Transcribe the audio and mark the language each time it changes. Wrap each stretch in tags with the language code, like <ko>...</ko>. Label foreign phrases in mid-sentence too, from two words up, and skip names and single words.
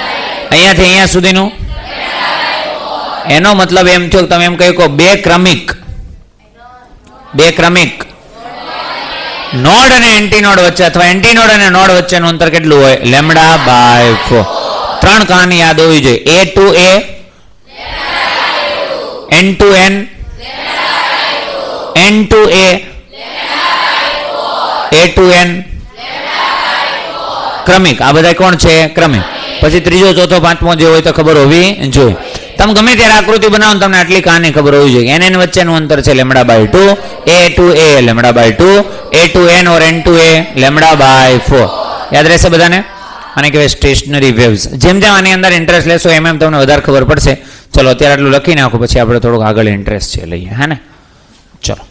<gu>અહીંયાથી અહીંયા સુધીનું, એનો મતલબ એમ થયો તમે એમ કહી કહો બે ક્રમિક નોડ અને એન્ટીનોડ વચ્ચે અથવા એન્ટીનોડ અને નોડ વચ્ચેનું અંતર કેટલું હોય?</gu> <en>lambda by</en> <gu>4. 3 કહાની યાદ હોવી જોઈએ.</gu> <en>a to a, n to n, n to a, a to n.</en> <gu>ક્રમિક. આ બધા કોણ છે? ક્રમિક. પછી ત્રીજો ચોથો પાંચમો જે હોય તો ખબર હોવી જોઈએ. તમે ગમે ત્યારે આકૃતિ બનાવો તમને આટલી કહાની ખબર હોવી જોઈએ. n વચ્ચેનું અંતર છે</gu> <en>lambda by</en> <gu>2,</gu> <en>a to a lambda by 2, a to n or n to a lambda by 4.</en> <gu>યાદ રહેશે બધાને? આને કહેવાય</gu> <en>stationary waves.</en> <gu>જેમ જેમ આની અંદર ઇન્ટરેસ્ટ લેશો એમ એમ તમને વધારે ખબર પડશે. ચલો અત્યારે આટલું લખી નાખો, પછી આપણે થોડુંક આગળ ઇન્ટરેસ્ટ છે લઈએ. હા ને? ચલો.</gu>